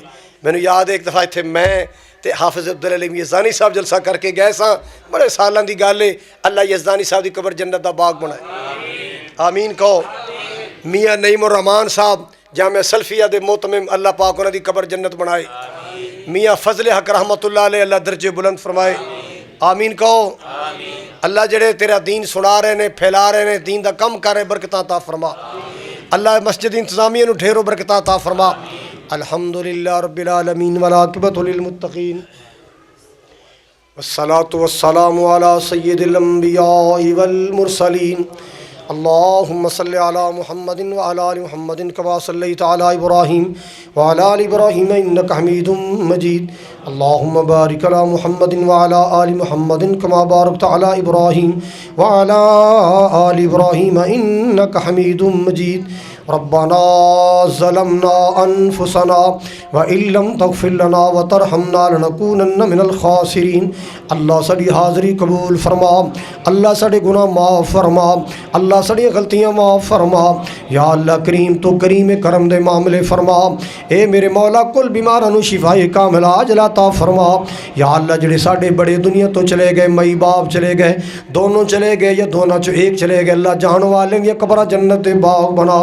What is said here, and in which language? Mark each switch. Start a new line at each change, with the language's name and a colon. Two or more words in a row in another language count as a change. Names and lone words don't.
Punjabi: مینوں یاد ہے اک دفعہ ایتھے میں تے حافظ عبدالعلیم یزدانی صاحب جلسہ کرکے گئے ساں، بڑے سالاں دی گل ہے. اللہ یزدانی صاحب دی قبر جنت دا باغ بنائے، آمین کہو. میاں نعیم الرحمان صاحب جامعہ سلفیہ دے مہتمم، اللہ پاک انہاں دی قبر جنت بنائے. میاں فضل حق
Arabic: رحمة الله عليه,
Punjabi: اللہ درجے بلند فرمائے، آمین کہو. اللہ جیہڑے تیرا دین سنا رہے نے، پھیلا رہے نے، دین دا کم کر رہے، برکتاں عطا فرما. اللہ مسجد انتظامیہ نوں ڈھیروں برکتاں عطا فرما.
Arabic: الحمد لله رب العالمين والعاقبة للمتقين والصلاة والسلام على سيد الأنبياء والمرسلين. اللهم صل على محمد وعلى آل محمد كما صليت على إبراهيم وعلى آل إبراهيم إنك حميد مجيد. اللهم بارك على محمد وعلى آل محمد كما باركت على إبراهيم وعلى آل إبراهيم إنك حميد مجيد. ربنا ظلمنا أنفسنا وإن لم تغفر لنا وترحمنا لنكونن من الخاسرين.
Punjabi: اللہ ساڈی حاضری قبول فرما، اللہ ساڈے گناہ معاف فرما، اللہ ساڈیاں غلطیاں معاف فرما. یا اللہ کریم تو کریم کرم دے معاملے فرما. اے میرے مولا کل بیماراں نوں شفائے کامل عاجل عطا فرما. یا اللہ جیہڑے ساڈے بڑے دنیا تو چلے گئے، مائی باپ چلے گئے، دونوں چلے گئے یا دونوں چو اک چلے گئے، اللہ جان والے دیاں قبراں جنت دے باغ بنا.